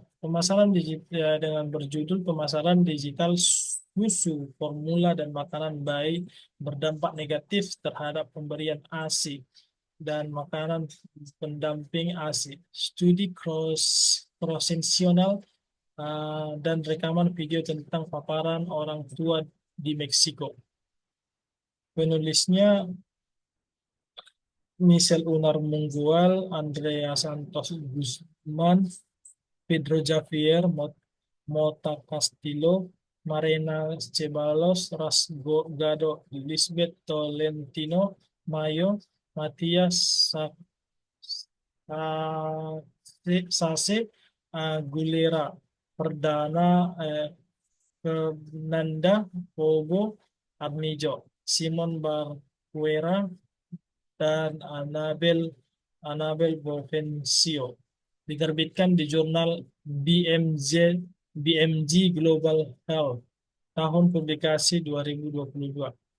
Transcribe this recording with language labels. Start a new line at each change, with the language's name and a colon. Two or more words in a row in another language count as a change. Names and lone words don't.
Indonesian: Pemasaran digital dengan berjudul Pemasaran Digital Susu, Formula, dan Makanan Bayi berdampak negatif terhadap pemberian ASI dan makanan pendamping ASI. Studi cross-seksional dan rekaman video tentang paparan orang tua di Meksiko. Penulisnya Michel Unar Munggual, Andrea Santos Guzman, Pedro Javier, Mota Castillo, Marina Ceballos, Rasgado, Lisbeth Tolentino, Mayo, Matias Sase, Aguilera, Perdana, Fernanda, Bobo, Armijo, Simon Barquera, dan Anabel Bovencio. Diterbitkan di jurnal BMG Global Health, tahun publikasi 2022.